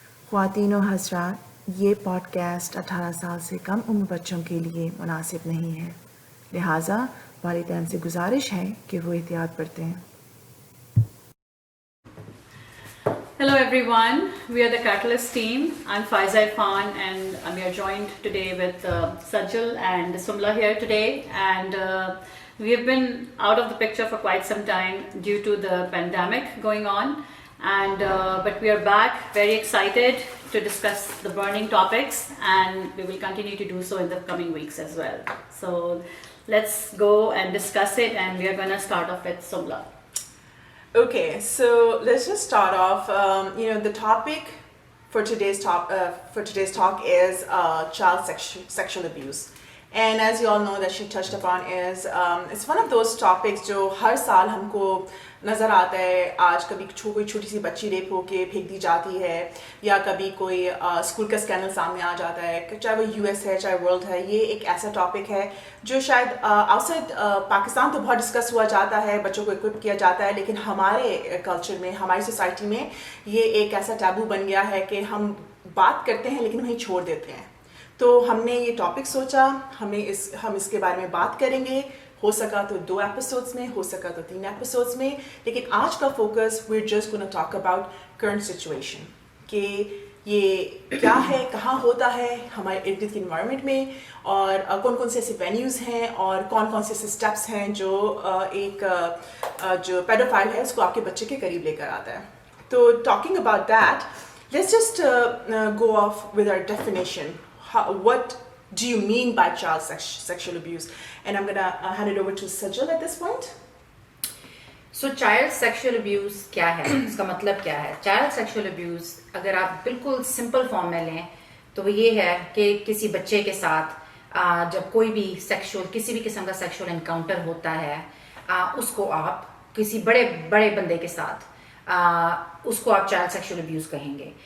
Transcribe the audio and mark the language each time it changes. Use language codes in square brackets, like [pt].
[ur] خواتین و حضرات، یہ پوڈ کاسٹ 18 سال سے کم عمر بچوں کے لیے مناسب نہیں ہے، لہٰذا والدین سے گزارش ہے کہ وہ احتیاط برتیں۔ [en] Hello everyone, we are the Catalyst team. I'm Faiza Irfan and we are joined today with Sajal and Sumla here today, and we have been out of the picture for quite some time due to the pandemic going on, and but we are back very excited to discuss the burning topics, and we will continue to do so in the coming weeks as well. So let's go and discuss it, and we are going to start off with Sumla. Okay, so let's just start off. The topic for today's talk is child sexual abuse, and as you all know that she touched upon is it's one of those topics [ur] جو ہر سال ہم کو نظر آتا ہے. آج کبھی کوئی چھوٹی سی بچی ریپ ہو کے پھینک دی جاتی ہے، یا کبھی کوئی اسکول کا اسکینڈل سامنے آ جاتا ہے، چاہے وہ یو ایس ہے چاہے ورلڈ ہے. یہ ایک ایسا ٹاپک ہے جو شاید آؤٹ سائڈ پاکستان تو بہت ڈسکس ہوا جاتا ہے، بچوں کو اکوپ کیا جاتا ہے، لیکن ہمارے کلچر میں، ہماری سوسائٹی میں یہ ایک ایسا ٹیبو بن گیا ہے کہ ہم بات کرتے ہیں لیکن وہیں چھوڑ دیتے ہیں. تو ہم نے یہ ٹاپک سوچا ہم اس کے بارے میں بات کریں گے، ہو سکا تو 2 ایپیسوڈس میں، ہو سکا تو 3 ایپیسوڈس میں، لیکن آج کا focus [en] we just gonna talk about current situation, [ur] کہ یہ کیا ہے، کہاں ہوتا ہے ہمارے ارد گرد کے انوائرمنٹ میں، اور کون کون سے ایسے وینیوز ہیں اور کون کون سے ایسے اسٹیپس ہیں جو ایک جو پیڈوفائل ہے اس کو آپ کے بچے کے قریب لے کر آتا ہے. [en] تو talking about that, let's just go off with our definition. What do you mean by child sexual abuse? And I'm going to hand it over to Sajal at this point. [ur] So child sexual abuse کیا ہے، اس کا مطلب کیا ہے؟ child sexual abuse اگر آپ بالکل simple form میں لیں تو وہ یہ ہے کہ کسی بچے کے ساتھ جب کوئی بھی کسی بھی قسم کا سیکشول انکاؤنٹر ہوتا ہے، اس کو آپ کسی بڑے بندے کے ساتھ اس کو آپ چائلڈ سیکشول ابیوز کہیں گے.